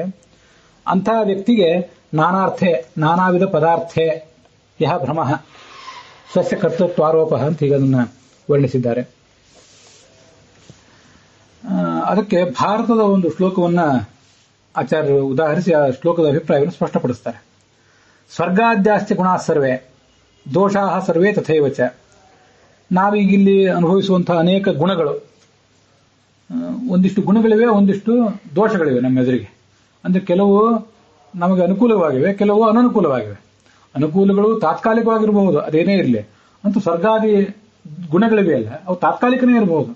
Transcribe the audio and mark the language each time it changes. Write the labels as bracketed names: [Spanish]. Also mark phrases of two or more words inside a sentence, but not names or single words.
[Kannada] ಅಂತಹ ವ್ಯಕ್ತಿಗೆ [Sanskrit] ನಾನಾರ್ಥೆ, ನಾನಾ ವಿಧ ಪದಾರ್ಥೆ ಯಹ ಭ್ರಮ ಸ್ವಸ್ಯ ಕರ್ತೃತ್ವಾರೋಪ [Kannada] ಅಂತ ಈಗ ಅದನ್ನು ವರ್ಣಿಸಿದ್ದಾರೆ. ಅದಕ್ಕೆ ಭಾರತದ ಒಂದು ಶ್ಲೋಕವನ್ನ ಆಚಾರ್ಯರು ಉದಾಹರಿಸಿ ಆ ಶ್ಲೋಕದ ಅಭಿಪ್ರಾಯವನ್ನು ಸ್ಪಷ್ಟಪಡಿಸ್ತಾರೆ. [Sanskrit] ಸ್ವರ್ಗಾದ್ಯಾಸ್ತಿ ಗುಣಾ ಸರ್ವೇ ದೋಷಾ ಸರ್ವೇ ತಥೈವಚ. [Kannada] ನಾವೀಗಿಲ್ಲಿ ಅನುಭವಿಸುವಂತಹ ಅನೇಕ ಗುಣಗಳು, ಒಂದಿಷ್ಟು ಗುಣಗಳಿವೆ, ಒಂದಿಷ್ಟು ದೋಷಗಳಿವೆ ನಮ್ಮ ಎದುರಿಗೆ. ಅಂದ್ರೆ ಕೆಲವು ನಮಗೆ ಅನುಕೂಲವಾಗಿವೆ, ಕೆಲವು ಅನನುಕೂಲವಾಗಿವೆ. ಅನುಕೂಲಗಳು ತಾತ್ಕಾಲಿಕವಾಗಿರಬಹುದು, ಅದೇನೇ ಇರಲಿ. ಅಂತೂ ಸ್ವರ್ಗಾದಿ ಗುಣಗಳಿವೆ ಅಲ್ಲ, ಅವು ತಾತ್ಕಾಲಿಕನೇ ಇರಬಹುದು.